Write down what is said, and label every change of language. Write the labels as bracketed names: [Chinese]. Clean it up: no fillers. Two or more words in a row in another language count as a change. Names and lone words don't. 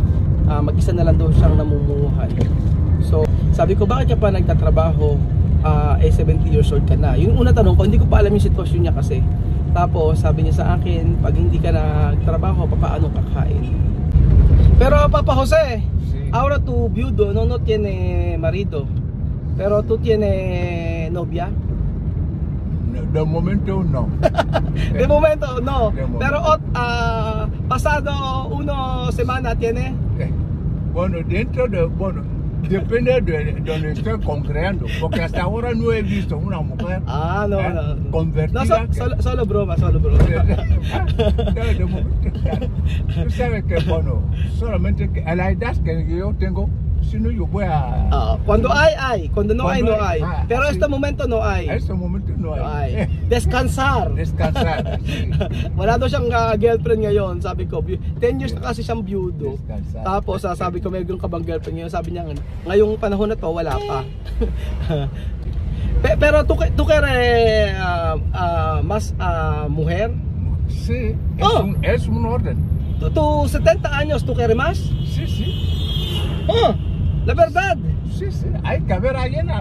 [Filipino] Mag-isa na lang daw siyang namumuhay. So, sabi ko, bakit ka pa nagtatrabaho? [English] 70 years old [Filipino] ka na. Yung una tanong ko, hindi ko pa alam yung sitwasyon niya kasi. Tapos, sabi niya sa akin, pag hindi ka nagtrabaho, paano kakain? [Spanish] Pero, Papa Jose, Sí. ahora tu viudo no tiene marido, pero tú tiene novia? De momento no. De momento, no. De momento. Pero, pasado una semana tiene. Bueno, depende de donde estoy congregando, porque hasta ahora no he visto una mujer No. convertida. No, solo broma. No, de momento, tú sabes que, bueno, solamente que a la edad que yo tengo, si no yo voy a... Cuando hay. Cuando no hay, no hay. Pero sí. este momento no hay. A este momento no No hay. hay. Descansar. Descansar, sí. [Filipino] Wala daw siyang girlfriend ngayon. Sabi ko, 10 years na kasi siyang byudo. [Spanish] Descansar. [Filipino] Tapos sabi ko, mayroon ka bang girlfriend ngayon? Sabi niya, ngayong panahon na to, wala pa. [Spanish] Pero tú quieres más mujer? Sí, es un orden. ¿Tú 70 años, tú quieres más? Sí, sí. La verdad. Sí, sí, hay que ver ahí en la...